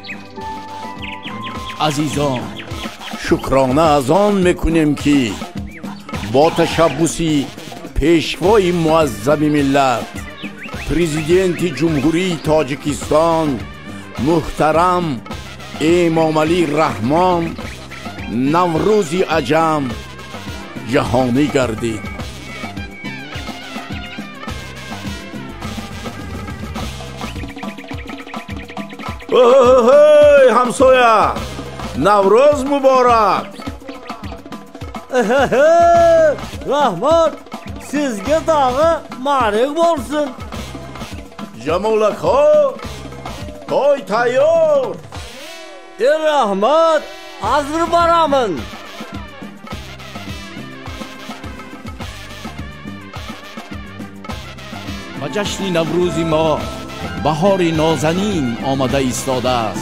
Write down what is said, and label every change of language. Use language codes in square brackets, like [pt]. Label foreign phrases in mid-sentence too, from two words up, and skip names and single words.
[fa] عزیزان، شکرانه از آن میکنیم که با تشبوسی پیشوای معظم ملت پرزیدنت جمهوری تاجیکستان محترم امام علی رحمان نوروز عجم جهانی گردید. همسایه نوروز مبارک. [uz] Rahmat, sizga tag'i ma'ruf bo'lsin. Jamolak ho, to'y tayyor. Rahmat, hozir boraman. [fa] با جشن نوروز ما بهار نازنین آمده ایستاده است.